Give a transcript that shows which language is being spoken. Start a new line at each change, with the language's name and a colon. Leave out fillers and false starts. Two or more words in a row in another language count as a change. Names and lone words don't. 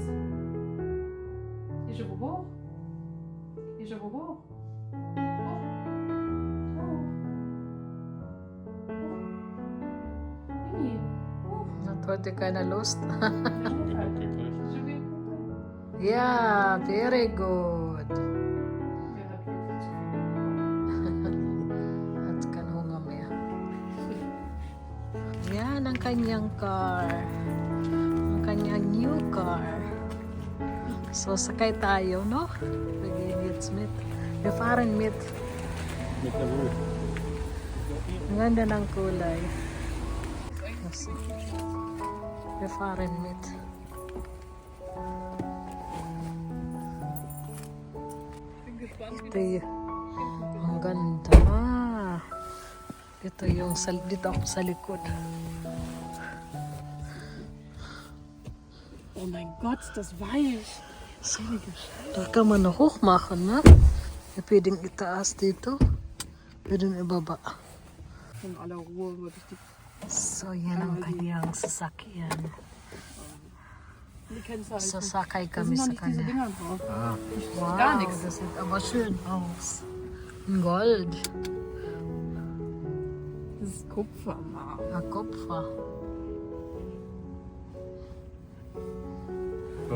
German: Déjà-vu hoch. Déjà-vu hoch. Hat heute keine Lust. Wirklich. Ja,
English: very good.
German: Hat keinen Hunger mehr.
Filipino: Yan ang kanyang car. Ang kanyang
English: new car.
Filipino: So, sakay tayo, no?
German: Wir gehen jetzt mit. Wir fahren mit. Mit der Wut.
Filipino: Ang ganda ng kulay.
German: So, wir fahren mit.
Filipino: Ito yung, ang ganda. Ito yung, dito ako sa likod.
German: Oh mein Gott, das weich. So, da kann man noch hoch machen, ne?
Filipino: Pwedeng itaas dito. Pwedeng ibaba.
German: In aller Ruhe würde ich die.
Filipino: So, yan ang kanyang sasakyan.
German: Die Kennzeichen.
Filipino: Sasakay
German: Da
Filipino: kami
German: sind noch
Filipino: sa
German: nicht diese
Filipino: kanya.
German: Dinger drauf. Wow, Gar nichts. das sieht aber schön aus. In Gold. Das ist Kupfer, Mann. Ein Kupfer. Oh.